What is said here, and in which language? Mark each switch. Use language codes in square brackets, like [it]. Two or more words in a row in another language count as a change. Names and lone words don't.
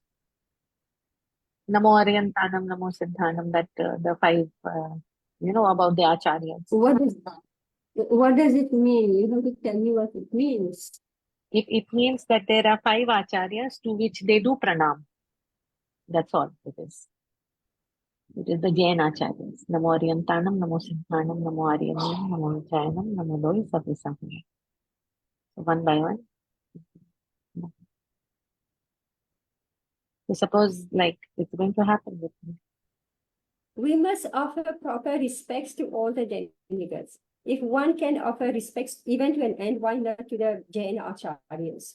[pra] Namo Aryantanam, Namo Siddhanam, [en] that the five, about the acharyas. What does it mean? You have to tell me what it means. It means that there are five acharyas to which they do pranam. That's all it is. It is the Jain acharyas. [pra] Namo Aryantanam, Namo Siddhanam, Namo Aryanam, Namo Chayanam, Namo Loi Savisaham. [en] So one by one. So suppose like it's going to happen with me. We must offer proper respects to all the demigods. If one can offer respects even to an end, why not to the Jain acharyas?